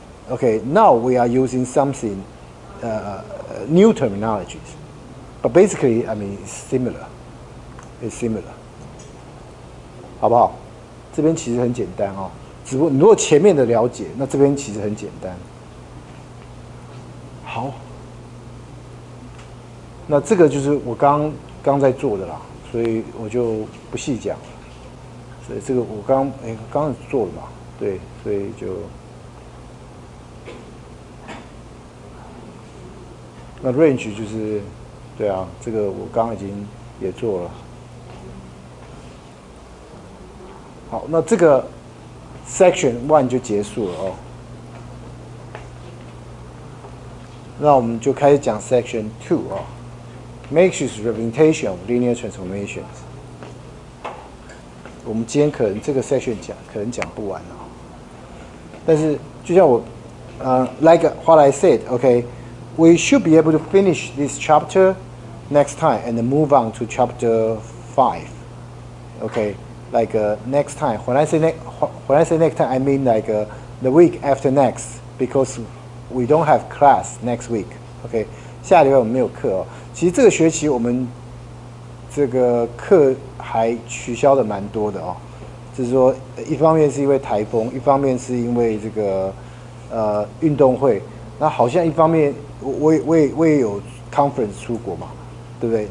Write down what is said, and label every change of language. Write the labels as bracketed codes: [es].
[en] Okay, now we are using something new terminologies, but basically, I mean, it's similar. It's similar. [zh] 好不好？这边其实很简单哦，只不过你如果前面的了解，那这边其实很简单。好，那这个就是我刚在做的啦，所以我就不细讲了。所以这个我刚做了嘛，对，所以就。那 range 就是，对啊，这个我刚刚已经也做了。好，那这个 section 1就结束了哦。那我们就开始讲 section 2哦 ， [en] matrix representation of linear transformations。 [zh] 我们今天可能这个 section 可能讲不完哦，但是就像我 [en] like what I said, okay. We should be able to finish this chapter next time and then move on to chapter 5. Okay, like next time. When I say next time, I mean like the week after next, because we don't have class next week. Okay, [zh] 下礼拜我们没有课哦。其实这个学期我们这个课还取消的蛮多的哦。就是说，一方面是因为台风，一方面是因为这个运动会。那好像一方面我也有 conference 出国嘛，对不对？